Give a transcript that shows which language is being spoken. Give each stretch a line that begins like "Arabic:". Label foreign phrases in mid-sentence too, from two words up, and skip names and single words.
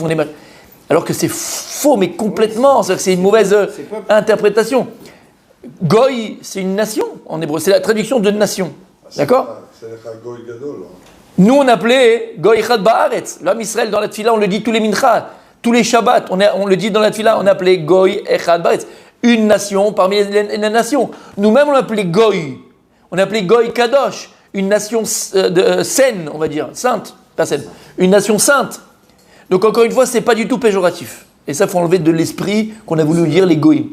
French: Alors que c'est faux, mais complètement. C'est-à-dire que c'est une mauvaise interprétation. Goy, c'est une nation en hébreu. C'est la traduction de nation. D'accord ? C'est le
Hebrew: גוי גדול.
French: Nous, on appelait
Hebrew: גוי אחד בארץ.
French: L'homme Israël, dans la tfila, on le dit tous les minchas, tous les shabbats. On le dit dans la tfila, on appelait
Hebrew: גוי אחד בארץ.
French: Une nation parmi les nations. Nous-mêmes, on appelait goy. On appelait
Hebrew: גוי קדוש.
French: Une nation saine, on va dire, sainte, pas saine, une nation sainte. Donc encore une fois, c'est pas du tout péjoratif. Et ça, faut enlever de l'esprit qu'on a voulu dire les goïms.